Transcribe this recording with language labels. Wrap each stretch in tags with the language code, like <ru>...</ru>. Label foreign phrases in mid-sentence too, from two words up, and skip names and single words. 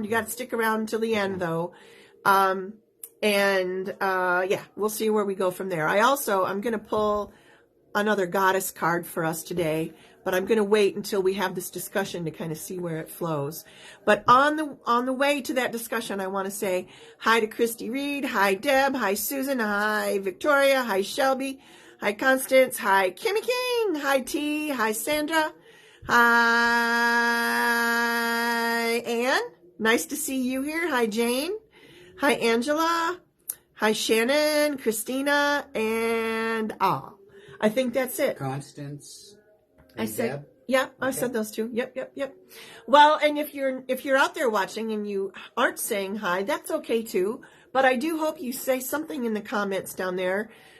<en>You got to stick around until the end, though. Yeah, we'll see where we go from there. I'm going to pull another goddess card for us today, but I'm going to wait until we have this discussion to kind of see where it flows. But on the way to that discussion, I want to say hi to Christy Reed, hi Deb, hi Susan, hi Victoria, hi Shelby, hi Constance, hi Kimmy King, hi T, hi Sandra, hi Ann, nice to see you here, hi Jane, hi Angela, hi Shannon, Christina, and I think that's it. Constance. I said, Deb? yeah, okay. I said those two. Yep. Well, and if you're out there watching and you aren't saying hi, that's okay too. But I do hope you say something in the comments down there.</en>